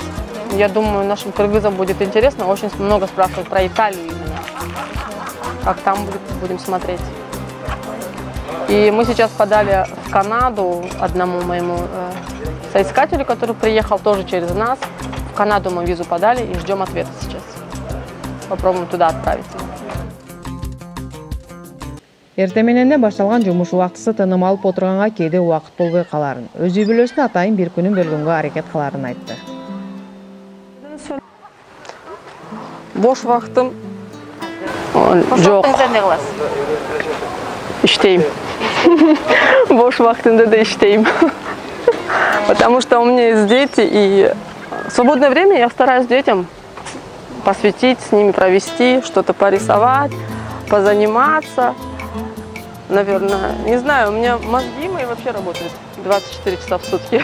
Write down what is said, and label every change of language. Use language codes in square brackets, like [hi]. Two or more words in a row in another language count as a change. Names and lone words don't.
[ru] Я думаю, нашим кыргызам будет интересно, очень много спрашивают про Италию именно, как там будем смотреть. И мы сейчас подали в Канаду одному моему соискателю, который приехал тоже через нас. В Канаду мы визу подали и ждем ответа сейчас. Попробуем туда отправиться. [ky] Эртең менен башталган жумуш убактысы тыным алып отурганга кээде убакыт болбой каларын, өз үй бүлөсүнө атайын бир күнүн бөлгөнгө аракет кыларын айтты. Бош вакытым жок. Иштейм. Бош вакытымда да иштейм. [ru] Потому что у меня есть дети, и свободное время я стараюсь детям посвятить, с ними провести, что-то порисовать, позаниматься. Наверное, не знаю, у меня мозги мои вообще работают 24 часа в сутки.